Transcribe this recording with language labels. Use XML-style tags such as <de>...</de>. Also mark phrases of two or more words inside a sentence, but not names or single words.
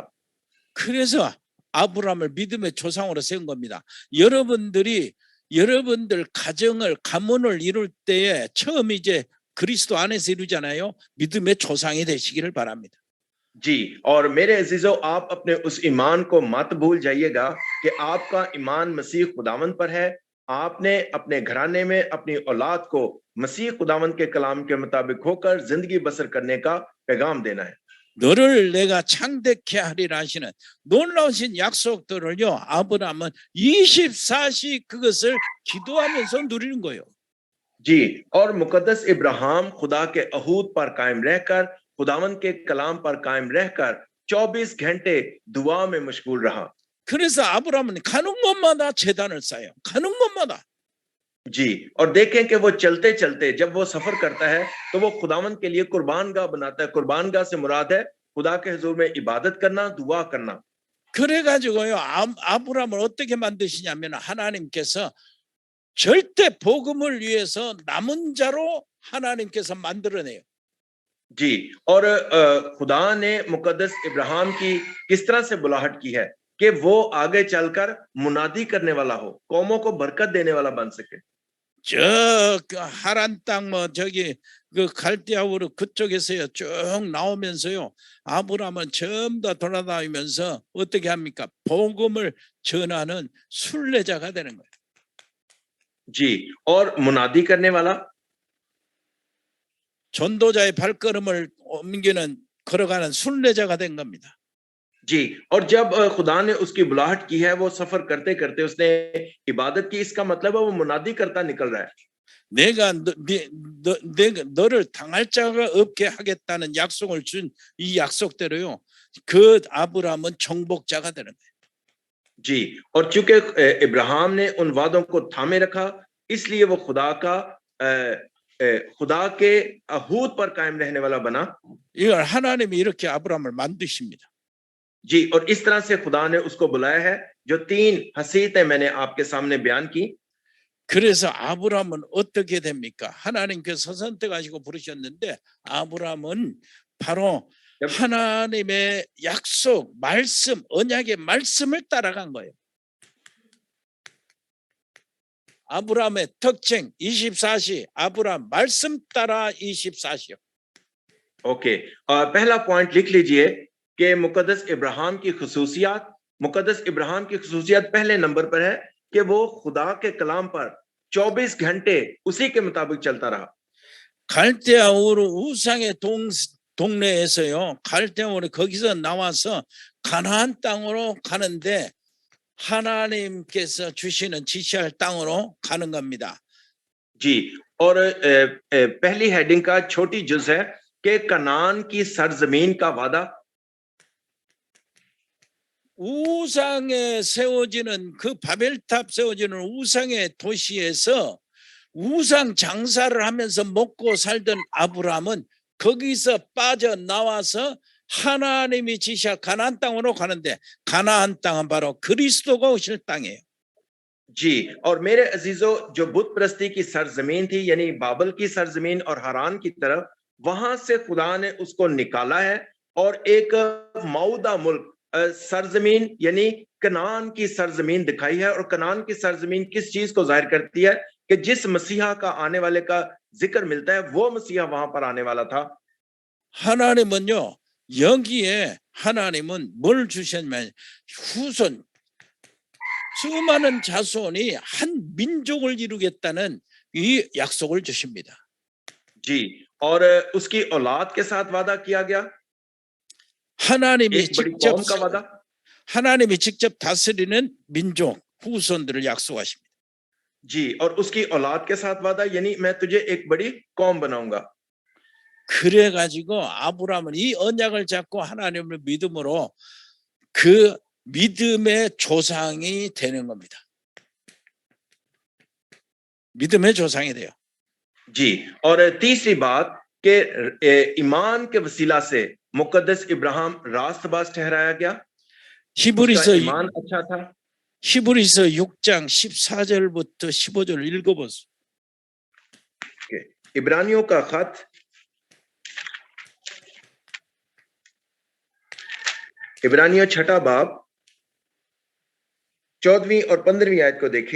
<ko>그래서 아브라함을 믿음의 조상으로 세운 겁니다. 여러분들 가문을 이룰 때에 처음 이제 그리스도 안에서 이루잖아요. 믿음의 조상이 되시기를 바랍니다.</ko> <ur>جی، اور میرے عزیزوں، آپ اپنے اس ایمان کو مت بھول جائیے گا کہ آپ کا ایمان مسیح خداوند پر ہے. آپ نے اپنے گھرانے میں اپنی اولاد کو مسیح خداوند کے کلام کے مطابق ہو کر زندگی بسر کرنے کا پیغام دینا ہے.</ur> <ko>너를 내가 창대케 하리라 하시는 놀라우신 약속들을요 아브라함은 24시 그것을 기도하면서 누리는 거예요.</ko> <ur>جی، اور مقدس ابراہیم خدا کے عہود پر قائم رہ کر، خداوند کے کلام پر قائم رہ کر 24 گھنٹے دعا میں مشغول رہا.</ur> <ko>그래서 아브라함은 가는 곳마다 제단을 쌓아요. 가는 곳마다.</ko> <ur>جی، اور دیکھیں کہ وہ چلتے چلتے جب وہ سفر کرتا ہے تو وہ خداوند کے لیے قربان گاہ بناتا ہے. قربان گاہ سے مراد ہے خدا کے حضور میں عبادت کرنا، دعا کرنا.</ur> <ko>그래가지고요, 아브라함을 어떻게 만드시냐면 하나님께서 절대 복음을 위해서 남은 자로 하나님께서 만들어내요.</ko> <ur>جی، اور خدا نے مقدس ابراہیم کی کس طرح سے بلاہٹ کی ہے کہ وہ آگے چل کر منادی کرنے والا ہو، قوموں کو برکت دینے والا بن سکے.</ur> <ko>저 하란 땅 뭐 저기 그 갈대아우르 그쪽에서요 쭉 나오면서요 아브라함은 전부 다 돌아다니면서 어떻게 합니까? 복음을 전하는 순례자가 되는 거예요.</ko> <ur>جی، اور منادی کرنے والا,</ur> <ko>전도자의 발걸음을 옮기는 걸어가는 순례자가 된 겁니다.</ko> <ur>جی، اور جب خدا نے اس کی بلاہٹ کی ہے، وہ سفر کرتے کرتے اس نے عبادت کی، اس کا مطلب ہے وہ منادی کرتا نکل رہا ہے.</ur> <ko>내가 내가 너를 당할 자가 없게 하겠다는 약속을 준 이 약속대로요. 그 아브라함은 정복자가 되는 거예요.</ko> <ur>جی، اور چونکہ ابراہیم نے ان وعدوں کو تھامے رکھا، اس لیے وہ خدا کے عہود پر قائم رہنے والا بنا.</ur> <ko>이걸 하나님이 이렇게 아브라함을 만드십니다.</ko> <ur>جی، اور اس طرح سے خدا نے اس کو بلایا ہے. جو 3 حیثیتیں میں نے آپ کے سامنے بیان کی.</ur> <ko>그래서 아브라함은 어떻게 됩니까? 하나님께서 선택하시고 부르셨는데 아브라함은 바로</ko> <ur>जब</ur> <ko>하나님의 약속, 말씀, 언약의 말씀을 따라간 거예요. 아브라함의 특징 24시 아브라함 말씀 따라 24시요.</ko> <ur>اوکے، پہلا پوائنٹ لکھ لیجیے کہ مقدس ابراہیم کی خصوصیت پہلے نمبر پر ہے کہ وہ خدا کے کلام پر 24 گھنٹے اسی کے مطابق چلتا رہا.</ur> <ko>갈대아 우르 우상의 동네에서요. 갈대아 우르 거기서 나와서 가나안 땅으로 가는데 하나님께서 주시는 지시할 땅으로 가는 겁니다.</ko> <ur>جی، اور پہلی ہیڈنگ کا چھوٹی جز ہے کہ کنعان کی سرزمین کا وعدہ.</ur> <ko>우상에 세워지는 그 바벨탑 세워지는 우상의 도시에서 우상 장사를 하면서 먹고 살던 아브라함은 거기서 빠져나와서 하나님이 지시한 가나안 땅으로 가는데 가나안 땅은 바로 그리스도가 오실 땅이에요.</ko> <ur>جی، اور میرے عزیزوں، جو بت پرستی کی سرزمین تھی یعنی بابل کی سرزمین اور حاران کی طرف، وہاں سے خدا نے اس کو نکالا ہے اور ایک موعودہ ملک سرزمین یعنی کنعان کی سرزمین دکھائی ہے. اور کنعان کی سرزمین کس چیز کو ظاہر کرتی ہے کہ جس مسیحا کا آنے والے کا ذکر ملتا ہے، وہ مسیحا وہاں پر آنے والا تھا.</ur> <ko>하나님은요 여기에 하나님은 뭘 주셨냐면 후손 수많은 자손이 한 민족을 이루겠다는 이 약속을 주십니다.</ko> <ur>جی، اور اس کی اولاد کے ساتھ وعدہ کیا گیا,</ur> <ko>하나님이</ko> <ur>ایک بڑی</ur> <ko>직접</ko> <ur>قوم کا وعدہ.</ur> <ko>하나님이 직접 다스리는 민족 후손들을 약속하십니다.</ko> <ur>جی، اور اس کی اولاد کے ساتھ وعدہ یعنی میں تجھے ایک بڑی قوم بناؤں گا.</ur> <ko>그래가지고 아브라함은 이 언약을 잡고 하나님을 믿음으로 그 믿음의 조상이 되는 겁니다. 믿음의 조상이 돼요.</ko> <ur>جی، اور تیسری بات کہ ایمان کے وسیلہ سے مقدس ابراہیم راستباز ٹھہرایا گیا. اس کا ایمان اچھا تھا.</ur> <ko>히브리서 6장 14절부터 15절 읽어보세요.</ko> <ur>عبرانیوں کا خط عبرانیوں 6 باب 14ویں اور 15ویں آیت کو دیکھیں.</ur>